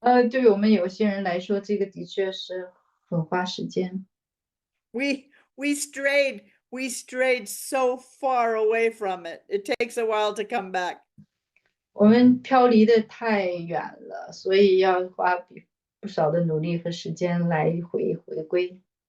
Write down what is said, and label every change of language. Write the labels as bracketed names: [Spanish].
[Chinese] 对于我们有些人来说，这个的确是很花时间。 [English] We strayed so far away from it. It takes a while to come back. [Chinese] 我们飘离的太远了，所以要花不少的努力和时间来回归。